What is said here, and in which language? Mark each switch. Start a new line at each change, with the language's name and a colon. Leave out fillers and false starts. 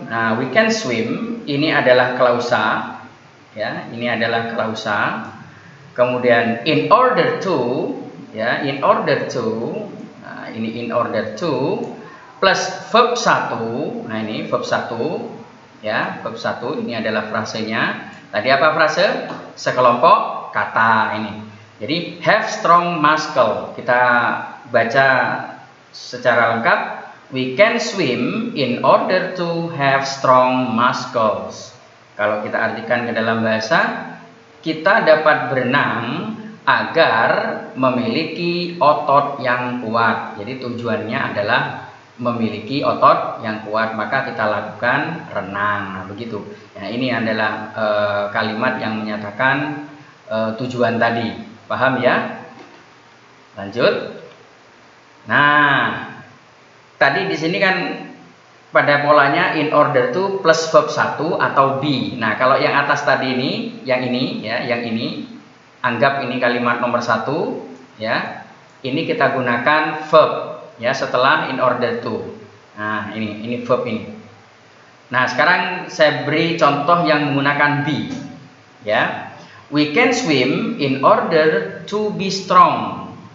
Indonesian: Nah,
English: we can swim
Indonesian: ini adalah klausa, ya, ini adalah klausa. Kemudian in order to, ya, in order to. Nah, ini in order to plus verb 1. Nah, ini verb 1, ya, verb 1 ini adalah frasenya. Tadi apa frase? Sekelompok kata ini. Jadi
English: have strong muscle.
Indonesian: Kita baca secara lengkap.
English: We can swim in order to have strong muscles.
Indonesian: Kalau kita artikan ke dalam bahasa, kita dapat berenang agar memiliki otot yang kuat. Jadi tujuannya adalah memiliki otot yang kuat, maka kita lakukan renang. Nah, begitu. Nah, ini adalah kalimat yang menyatakan tujuan tadi. Paham ya? Lanjut. Nah, tadi di sini kan pada polanya in order to plus verb 1 atau be. Nah, kalau yang atas tadi ini, yang ini, ya, yang ini, anggap ini kalimat nomor 1, ya. Ini kita gunakan verb, ya, setelah in order to. Nah, ini verb ini. Nah, sekarang saya beri contoh yang menggunakan be, ya.
English: We can swim in order to be strong.